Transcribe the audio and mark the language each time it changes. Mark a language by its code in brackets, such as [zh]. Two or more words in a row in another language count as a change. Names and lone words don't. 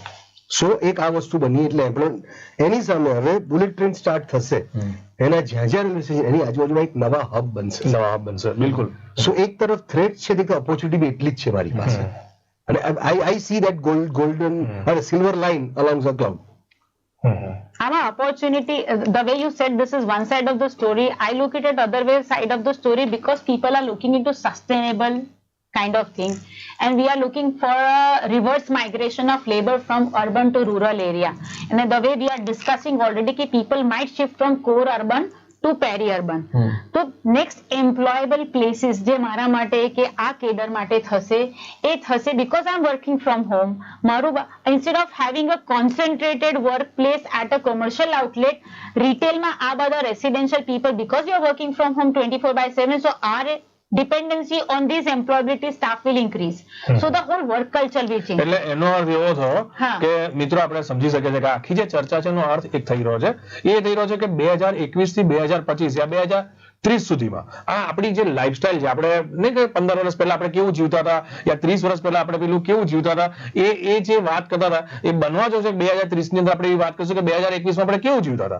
[gu] સો એક આ વસ્તુ બની એટલે એની સામે હવે [en] bullet train [gu] સ્ટાર્ટ થશે, એના જ્યાં જ્યાં [en] railway station [gu] એની આજુબાજુમાં એક નવા હબ બનશે. બિલકુલ. સો એક તરફ થ્રેટ છે કે ઓપોર્ચ્યુનિટી બી એટલી જ છે મારી પાસે, અને [en] I see that golden [gu] અને [en] silver line along the cloud. આમાં opportunity, the way you said this is one side of the story, I look at it other way side of the story, because people are looking into sustainable kind of thing, and we are looking for a reverse migration of labor from urban to rural area, and the way we are discussing already ki people might shift from core urban to peri-urban. [gu] તો [en] next employable places [gu] જે મારા માટે કે આ કેડર માટે થશે એ થશે [en] because I am working from home. મારું instead of having a concentrated work place at a commercial outlet, [gu] રિટેલમાં આ બધા [en] residential people, because you are working from home 24/7, so our dependency on these employability staff will increase. So the whole work culture will change. [gu] એટલે એનો અર્થ એવો થયો હા. કે મિત્રો આપણે સમજી શકીએ છીએ કે આખી જે ચર્ચા છે એનો અર્થ એક થઈ રહ્યો છે, એ થઈ રહ્યો છે કે 2021 થી 2025 યા 2030 સુધીમાં આ આપણી જે લાઈફસ્ટાઈલ છે, આપણે નહીં કે 15 વર્ષ પહેલા આપણે કેવું જીવતા હતા યા 30 વર્ષ પહેલા આપણે પેલું કેવું જીવતા હતા, એ જે વાત કરતા હતા એ બનવા જો છે 2030 ની અંદર આપણે એ વાત કરીશું કે 2021 માં આપણે કેવું જીવતા હતા.